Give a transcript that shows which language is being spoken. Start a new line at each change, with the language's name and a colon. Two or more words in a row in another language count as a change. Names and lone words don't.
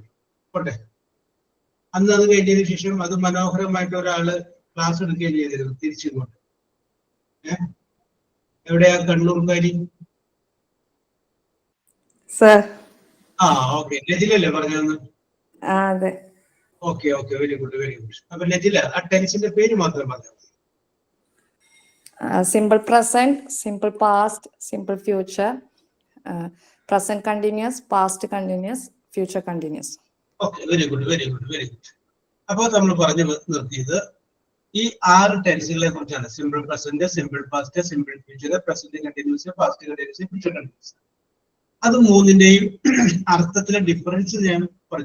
Malayalam: പോട്ടെ, അന്ന് അത് കഴിഞ്ഞതിന് ശേഷം അത് മനോഹരമായിട്ട് ഒരാള് ക്ലാസ് എടുക്കുകയും ചെയ്തിരുന്നു തിരിച്ചിങ്ങോട്ട്. എവിടെയാ കണ്ണൂർക്കാരി? Sir. ഓക്കെ, നജിലല്ലേ പറഞ്ഞതെന്ന്? അതെ.
English: okay, very good.
Malayalam: അപ്പൊ നജില, ആ ടെൻസിന്റെ പേര് മാത്രം പറഞ്ഞു.
English: Simple present, simple past, simple future, present continuous, past continuous, future continuous. okay, very good.
Malayalam: അപ്പോൾ നമ്മൾ പറഞ്ഞു നിർത്തിയത് ഈ 6 ടെൻസുകളെ കുറിച്ചാണ്.
English: simple present, simple past, simple future, present continuous, past continuous, future continuous.
Malayalam: അത് മൂന്നിന്റെയും അർത്ഥത്തിലെ ഡിഫറൻസ് ഞാൻ പറഞ്ഞു.